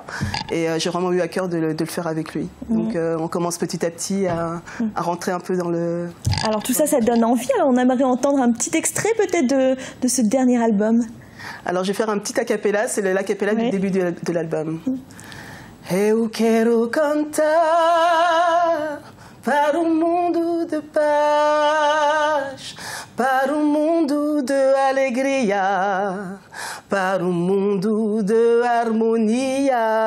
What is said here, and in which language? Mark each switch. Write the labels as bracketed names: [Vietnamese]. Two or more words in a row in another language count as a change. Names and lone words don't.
[French] Et j'ai vraiment eu à cœur de le faire avec lui. Donc on commence petit à petit à rentrer un peu dans le... Alors tout ça, ça donne envie. Alors on aimerait entendre un petit extrait peut-être de ce dernier album. Alors je vais faire un petit acapella, c'est l'acapella du début de l'album. [Portuguese] Eu quero cantar para um mundo de paz, para um mundo de alegria, para um mundo de harmonia.